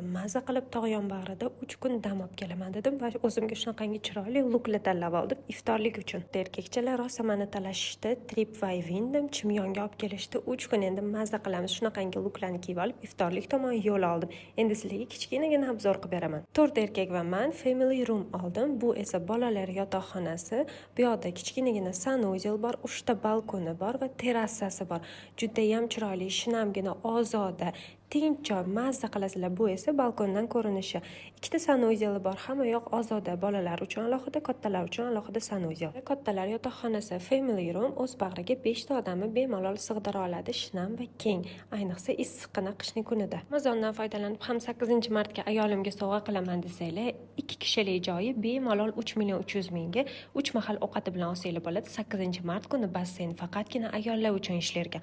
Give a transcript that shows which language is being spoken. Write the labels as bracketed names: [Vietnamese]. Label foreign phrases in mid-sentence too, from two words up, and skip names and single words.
[Uzbek] Maza qilib tog' yonbag'rida 3 kun dam olib kelaman dedim va o'zimga shunaqangi chiroyli luklar tanlab oldim iftorlik uchun. Erkakchalar rosa meni talashishdi, trip va vindim chimyonga olib kelishdi. 3 kun endi maza qilamiz. Shunaqangi luklarni kiyib olib iftorlik tomon yo'l oldim. Endi sizlarga kichkinagina obzor qilib beraman. 4 erkak va men [English] family room [Uzbek] oldim. Bu esa bolalar yotoqxonasi. Bu yoqda kichkinagina sanuzel bor, 3 ta balkoni bor va terrasasi bor. Juda ham chiroyli, shinamgina, ozoda, tinch joy, mazza qilasizlar. Bu esa balkondan ko'rinishi. Ikkita sanuzeli bor, hamma yoq ozoda, bolalar uchun alohida, kattalar uchun alohida sanuzel. Kattalar yotoqxonasi [English] family room [Uzbek] o'z bag'riga 5 ta odamni bemalol sig'dira oladi, shinam va keng, ayniqsa issiqqina qishning kunida. Amazondan foydalanib ham 8-martga ayolimga sovg'a qilaman desanglar, 2 kishilik joyi bemalol 3.300.000 ga 3 mahal ovqati bilan olsanglar bo'ladi. 8-mart kuni basseyn faqatgina ayollar uchun ishlarkan.